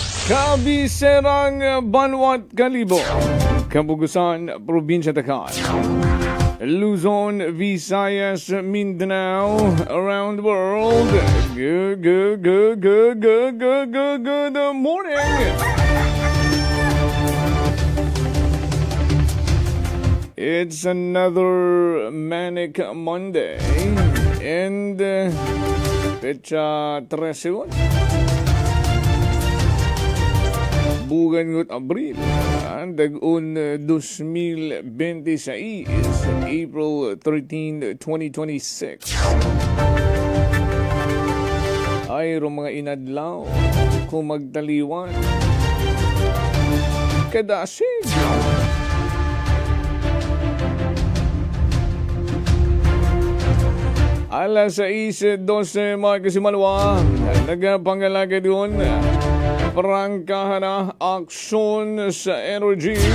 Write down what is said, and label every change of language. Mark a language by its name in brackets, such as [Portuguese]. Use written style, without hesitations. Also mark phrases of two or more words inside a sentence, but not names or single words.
[Aklanon] Kabiserang Banwat Kalibo, Kabugusan, Probinsya Takal, Luzon, Visayas, Mindanao, [English] around the world. Good morning. It's another manic Monday and [Aklanon] fecha 13 bugan ngot Abril dag-un [English] 2026 April 13, 2026 [Aklanon] ay mga inadlaw kung magtaliwan kadasig alas 6:12 mga kasimanwa nagpangalagay doon prangkahan na aksyon sa energy.